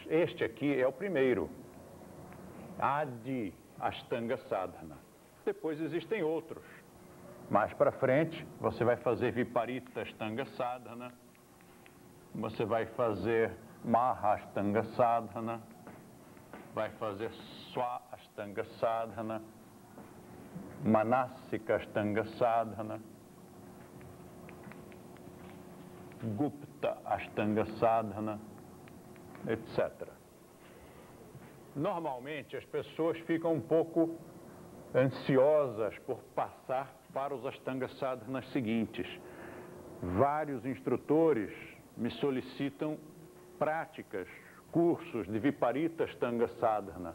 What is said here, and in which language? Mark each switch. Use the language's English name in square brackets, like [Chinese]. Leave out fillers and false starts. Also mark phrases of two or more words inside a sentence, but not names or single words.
[Portuguese] Este aqui é o primeiro. Adi Ashtanga Sadhana. Depois existem outros. Mais para frente, você vai fazer Viparita Ashtanga Sadhana. Você vai fazer Mahashtanga Sadhana, vai fazer Swa Ashtanga Sadhana, Manasika Ashtanga Sadhana, Gupta Ashtanga Sadhana, etc. Normalmente as pessoas ficam um pouco ansiosas por passar para os Ashtanga Sadhanas seguintes. Vários instrutores me solicitam práticas, cursos de Viparita Ashtanga Sadhana.